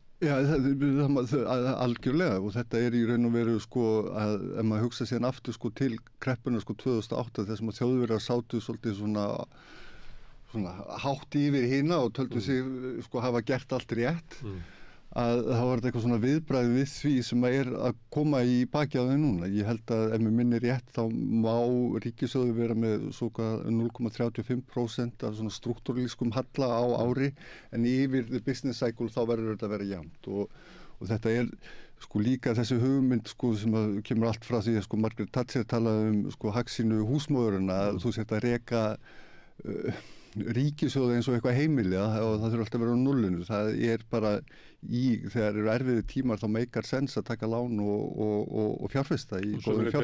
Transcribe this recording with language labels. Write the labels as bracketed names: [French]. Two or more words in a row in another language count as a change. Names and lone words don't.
[Icelandic] Já, það algjörlega og þetta er í raun og veru að ef maður hugsa síðan aftur til kreppunar 2008 þar sem að Þjóðverjar sátu svolítið svona hátt yfir hina og töldu sig hafa gert allt rétt að þá var þetta eitthvað svona viðbragð við því sem er að koma í baki á þau núna. Ég held að ef mér minnir rétt þá má ríkissjóður vera með 0,35% af svona struktúralískum halla á ári en yfir [English] the business cycle [Icelandic] þá verður þetta að vera jafnt og þetta er líka þessi hugmynd sem kemur allt frá því að Margaret Thatcher talaði hagsýnu húsmóðurina að þú sért að reka ríkissjóði eins og eitthvað heimili og það þurfa alltaf að vera á nullinu. Það er bara þegar eru erfiði tímar þá meikar sens að taka lán og fjárfesta í góðum fjárfestingum.